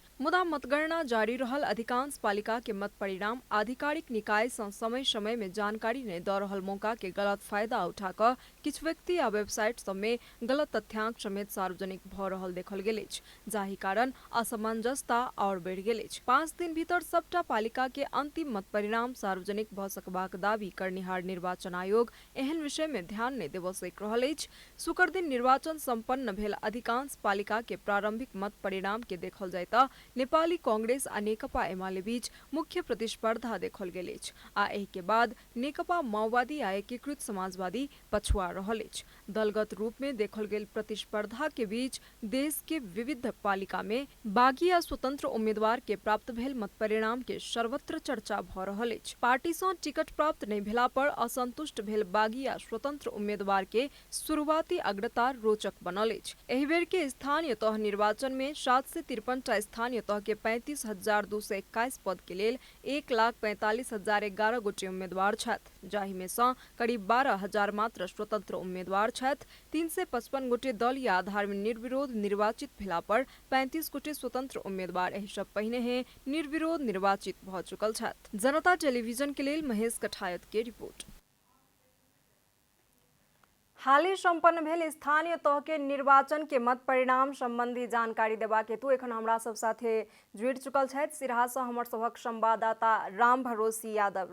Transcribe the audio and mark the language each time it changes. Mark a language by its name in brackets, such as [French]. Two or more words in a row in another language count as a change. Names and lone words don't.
[Maithili] मुदा मतगणना जारी रहल अधिकांश पालिका के मत परिणाम आधिकारिक निकाय सँ समय समय में जानकारी नहीं द रहल मौका के गलत फायदा उठा क किछु व्यक्ति आ वेबसाइट सब में गलत तथ्यांक समेत सार्वजनिक भ रहल देखल गेल अछि, जाहि कारण असमंजसता और बढ़ि गेल अछि। 5 दिन भीतर सबटा पालिका के अंतिम मत परिणाम सार्वजनिक भ सकबाक दावी करनिहार निर्वाचन आयोग एहन विषय में ध्यान नहीं देबय सकि रहल अछि। शुक्र दिन निर्वाचन संपन्न भेल अधिकांश पालिका के प्रारंभिक मत परिणाम के देखल जाय त नेपाली कांग्रेस आ नेकपा एमाले बीच मुख्य प्रतिस्पर्धा देखल गेल अछि आ एहि के बाद नेकपा माओवादी आ एकीकृत समाजवादी पछुआ रहल अछि। दलगत रूप में देखल गेल प्रतिस्पर्धा के बीच देश के विविध पालिका में बागी आ स्वतंत्र उम्मीदवार के प्राप्त भेल मत परिणाम के सर्वत्र चर्चा भ रहल अछि। पार्टी सँ टिकट प्राप्त नहीं भेला पर असंतुष्ट भेल बागी आ स्वतंत्र उम्मीदवार के शुरुआती अग्रता रोचक बनल अछि। एहि बेर के स्थानीय तह निर्वाचन में 753 टा स्थानीय तह के 35,221 पद के लेल 1,45,011 गोटे उम्मीदवार छथि, जाहि में सँ करीब 12,000 मात्र स्वतंत्र उम्मीदवार छथि। 355 गोटे दलीय आधार में निर्विरोध निर्वाचित भेला पर 35 गोटे स्वतंत्र उम्मीदवार एहि सँ पहिने हे निर्विरोध निर्वाचित भ चुकल छथि। जनता टेलीविजन के लेल महेश कठायत के रिपोर्ट। हालै संपन्न भेल स्थानीय तह के निर्वाचन के मत परिणाम संबंधी जानकारी देबाक हेतु एखन हमरा सब साथे जुड़ि चुकल छथि सिरहा सँ हमर सभक संवाददाता राम भरोसी यादव।